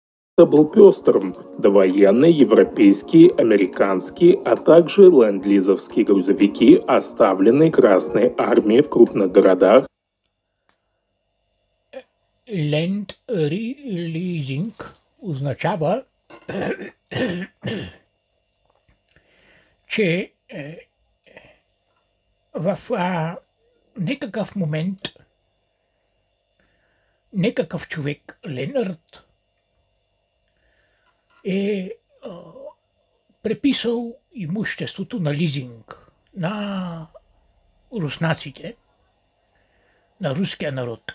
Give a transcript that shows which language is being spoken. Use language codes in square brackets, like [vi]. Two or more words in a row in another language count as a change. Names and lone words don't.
[ru] Был пестрым: довоенные, европейские, американские, а также ленд-лизовские грузовики, оставленные Красной Армией в крупных городах. [bg] Ленд-лизинг означава, че в некакъв момент некакъв човек, Ленард, е преписал имуществото на лизинг на руснаците, на руския народ.